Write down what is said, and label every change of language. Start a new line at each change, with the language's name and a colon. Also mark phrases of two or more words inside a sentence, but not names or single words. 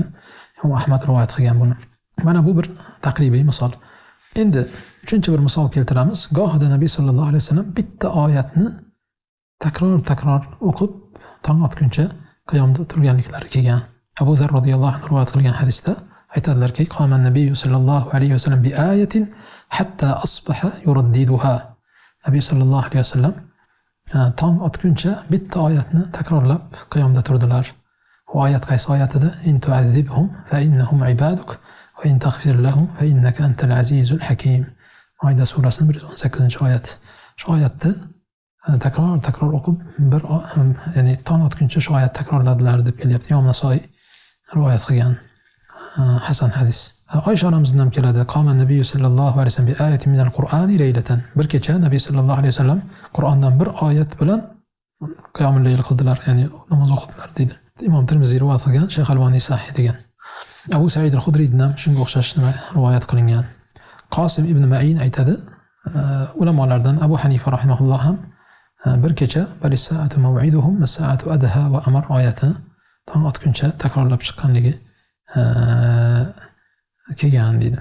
Uzbek: Imom Ahmad rivoyat qilgan buni. Mana bu bir taqribiy misol. Endi uchinchi bir misol keltiramiz. Gohida Nabiy
Arabic: صلى الله عليه وسلم
Uzbek: bitta oyatni takror o'qib, tong otguncha qiyomda turganliklari kelgan. Abu Zar
Arabic: رضي الله عنه
Uzbek: rivoyat qilgan hadisda aytadilarki,
Arabic: "قام النبي صلى الله عليه وسلم بآية حتى أصبح يرددها."
Uzbek: Nabiy
Arabic: صلى الله عليه وسلم
Uzbek: tong otguncha bitta oyatni takrorlab qiyomda turdilar. Bu oyat qaysi oyat edi?
Arabic: "إن تعذبهم فإنهم عبادك وإن تغفر لهم فإنك أنت العزيز الحكيم."
Uzbek: Maida surasining 118-oyat. Shu oyatni takror o'qib, ya'ni tong otguncha shu oyat takrorladilar deb kelyapti. Imom Nasoiy rivoyat qilgan hasan hadis. Oysha onamizdan ham keladi.
Arabic: قام النبي صلى الله عليه وسلم بآية من القرآن ليلة.
Uzbek: Bir kecha Nabiy
Arabic: صلى الله عليه وسلم
Uzbek: Qur'ondan bir oyat bilan qiyomul layl qildilar, ya'ni namoz o'qidilar deydi. Imom Tirmiziy rivoyat qilgan, Shayx Alboniy sahih degan. Abu Sa'id al-Khudriydan ham shunga o'xshash rivoyat qilingan. Qosim ibn Ma'in aytadi, ulamolardan Abu Hanifa rahimahulloh ham bir kecha
Arabic: بل الساعة موعدهم والساعة أدهى وأمر
Uzbek: oyatini tong otguncha takrorlab chiqqanligi kelgan deydi.